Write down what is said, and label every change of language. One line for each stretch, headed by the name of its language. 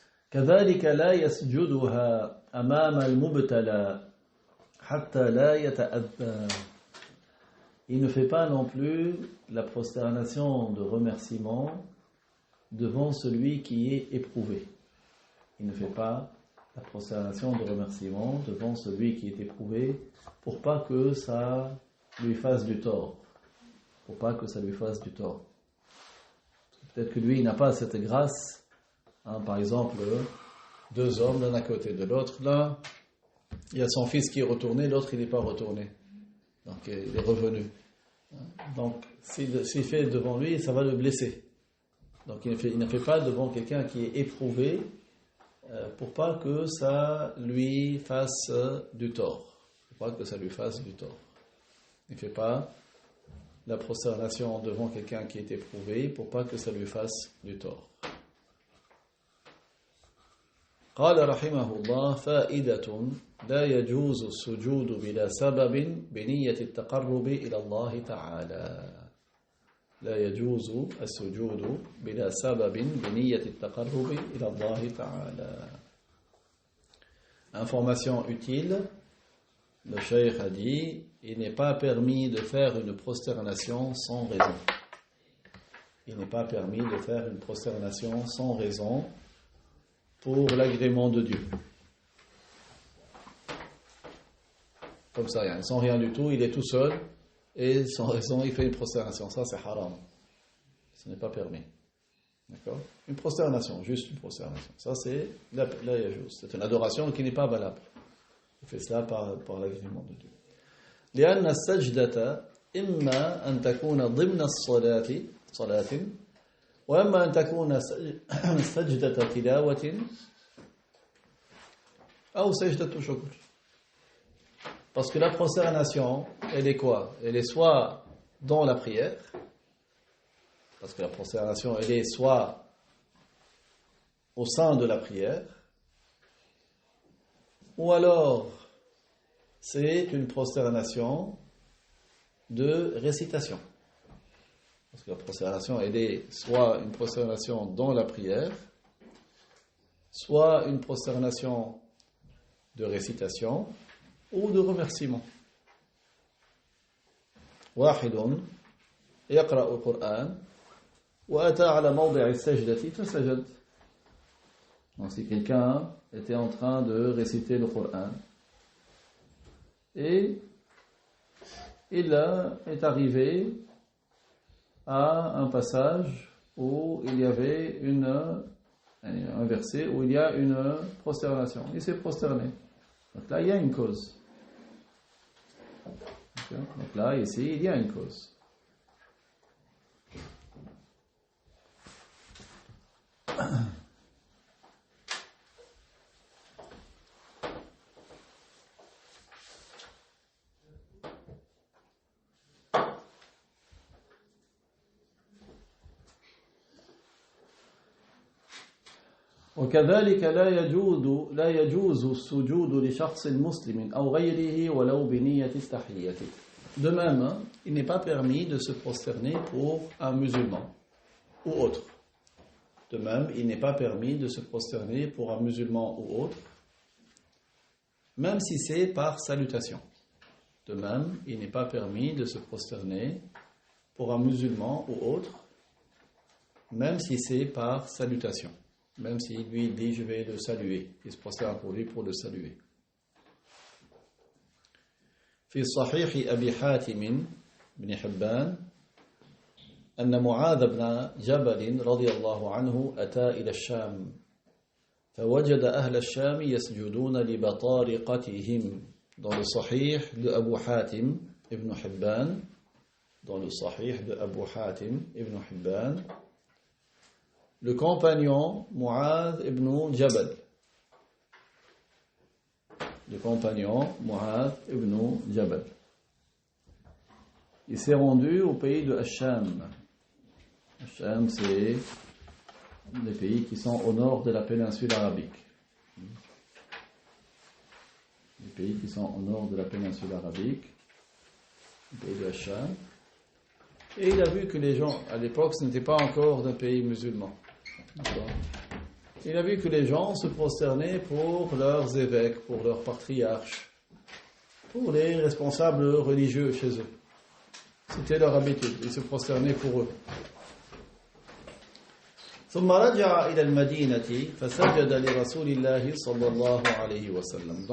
Arabic: كذلك لا يسجدها أمام المبتلى حتى لا يتأذى.
French: Il ne fait pas non plus la prosternation de remerciement devant celui qui est éprouvé. Il ne fait pas la prosternation de remerciement devant celui qui est éprouvé pour pas que ça lui fasse du tort. Pour pas que ça lui fasse du tort. Peut-être que lui, il n'a pas cette grâce. Par exemple, deux hommes l'un à côté de l'autre. Là, il y a son fils qui est retourné, l'autre il n'est pas retourné. Donc il est revenu. Donc s'il fait devant lui, ça va le blesser. Donc il ne fait pas devant quelqu'un qui est éprouvé pour pas que ça lui fasse du tort. Pour pas que ça lui fasse du tort. Il ne fait pas la prosternation devant quelqu'un qui est éprouvé pour pas que ça lui fasse du tort.
Arabic: قال رحمه الله فائدة لا يجوز السجود بلا سبب بنية التقرب إلى الله تعالى لا يجوز السجود بلا سبب بنية التقرب إلى الله تعالى.
French: Information utile, le cheikh a dit, il n'est pas permis de faire une prosternation sans raison. Il n'est pas permis de faire une prosternation sans raison pour l'agrément de Dieu. Comme ça, sans rien du tout, il est tout seul et sans raison, il fait une prosternation. Ça, c'est haram. Ce n'est pas permis. D'accord ? Une prosternation, juste une prosternation. Ça, c'est
Arabic: la yajouz.
French: C'est une adoration qui n'est pas valable. Il fait cela par l'agrément de Dieu.
Arabic: لأن السجدة إما أن تكون ضمن صلاة وأما أن تكون سجدة تلاوة أو سجدة شكر.
French: Parce que la prosternation, elle est quoi? Elle est soit dans la prière, parce que la prosternation, elle est soit au sein de la prière, ou alors c'est une prosternation de récitation. Parce que la prosternation, elle est soit une prosternation dans la prière, soit une prosternation de récitation ou de remerciement.
Arabic: واحد يقرأ القرآن وأتى على موضع السجدة فسجد.
French: Donc si quelqu'un était en train de réciter le Coran et il est arrivé à un passage où il y avait un verset où il y a une prosternation. Il s'est prosterné. Donc là, il y a une cause. Donc là, ici, il y a une cause.
Arabic: وكذلك لا يجوز السجود لشخص مسلم أو غيره ولو بنية التحية.
French: De même, il n'est pas permis de se prosterner pour un musulman ou autre. De même, il n'est pas permis de se prosterner pour un musulman ou autre, même si c'est par salutation. De même, il n'est pas permis de se prosterner pour un musulman ou autre, même si c'est par salutation. même si lui dit je vais le saluer, il se prosterne pour lui pour le saluer.
Arabic: في صحيح أبي حاتم بن حبان أن معاذ بن جبل رضي الله عنه أتى إلى الشام فوجد أهل الشام يسجدون لبطارقتهم.
French: Dans le Sahih de Abu Hatim ibn Hibban, dans le Sahih de Abu Hatim ibn Hibban, le compagnon Mu'adh ibn Jabal, le compagnon Mu'adh ibn Jabal, il s'est rendu au pays de Hacham. Hacham, c'est les pays qui sont au nord de la péninsule arabique. Les pays qui sont au nord de la péninsule arabique, le pays de Hacham. Et il a vu que les gens, à l'époque, ce n'était pas encore d'un pays musulman. Il a vu que les gens se prosternaient pour leurs évêques, pour leurs patriarches, pour les responsables religieux chez eux. C'était leur habitude, ils se prosternaient pour eux.
Arabic: ثم رجع إلى المدينة فسجد لرسول الله صلى الله عليه وسلم.